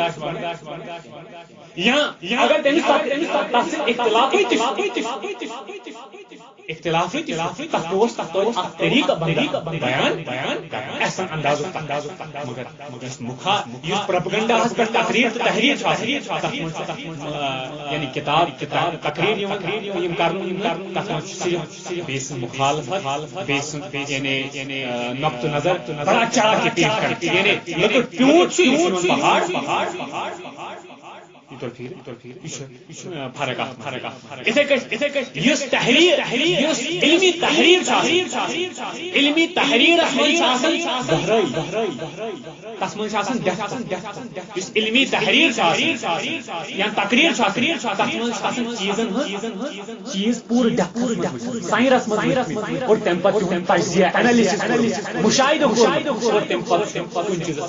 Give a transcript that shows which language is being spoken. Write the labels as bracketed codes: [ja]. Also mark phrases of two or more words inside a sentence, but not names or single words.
[ks] یا اگر تٔمِس تتھ سۭتۍ اختلافٕے تہِ تتھ اوس تتھ توتہِ اکھ طریقہٕ بیان احسن اندازُک مگر یُس پروپیگنڈاہس پٮ۪ٹھ تقریر تہٕ تحریر چھُ آسان تتھ منٛز چھُ یعنی کتاب تقریر یِم کرنہٕ تتھ منٛز چھُ صرف بیٚیہِ سٕنٛز مُخالفت بیٚیہِ سٕنٛز یعنی نقطہٕ نظر [ur] بڑا چڑھا کے پیش [ks] کرٕنۍ یعنی لۄکُٹ پیوٗنٛت چھُ یہِ چھُ پہاڑ فرق اتھے کٔٹھۍ یُس تحریر یُس علمی تحریر علمی تحریرس منٛز چھُ آسان گہرٲیی تتھ منٛز چھُ آسان یُس علمی تحریر چھُ آسان یا تقریر چھُ آسان تتھ منٛز چھُ آسان چیٖزن ہٕنٛز چیٖز پوٗرٕ ساینس منٛز اور تمہِ پتہٕ چھُ تجزیہ اینالسس مشاہدٕ کوٚرمُت اور تمہِ پتہٕ کُنہِ چیٖزس